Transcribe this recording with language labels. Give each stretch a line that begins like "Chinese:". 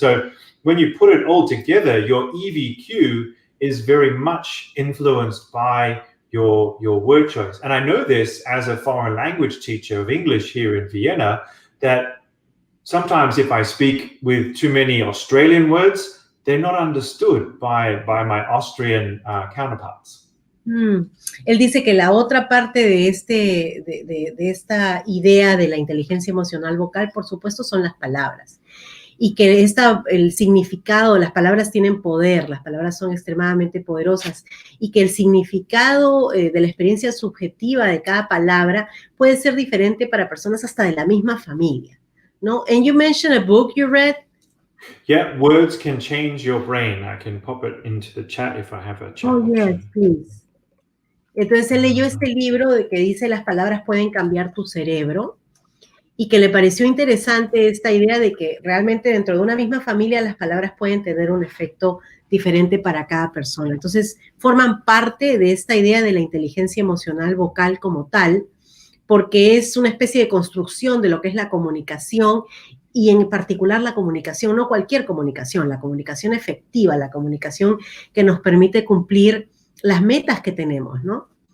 English: So when you put it all together, your EVQ is very much influenced by your word choice. And I know this as a foreign language teacher of English here in Vienna, that sometimes if I speak with too many Australian words, they're not understood by my Austrian counterparts.
Spanish: Él dice que la otra parte de esta idea de la inteligencia emocional vocal, por supuesto, son las palabras. Y que el significado, las palabras tienen poder, las palabras son extremadamente poderosas, y que el significado de la experiencia subjetiva de cada palabra puede ser diferente para personas hasta de la misma familia, ¿no?
English: And you mentioned a book you read. Yeah, Words Can Change Your Brain. I can pop it into the chat if I have a chat option. Yes, please.
Spanish: Entonces él leyó este libro de que dice las palabras pueden cambiar tu cerebro, y que le pareció interesante esta idea de que realmente dentro de una misma familia las palabras pueden tener un efecto diferente para cada persona. Entonces, forman parte de esta idea de la inteligencia emocional vocal como tal, porque es una especie de construcción de lo que es la comunicación, y en particular la comunicación, no cualquier comunicación, la comunicación efectiva, la comunicación que nos permite cumplir las metas que tenemos, ¿no?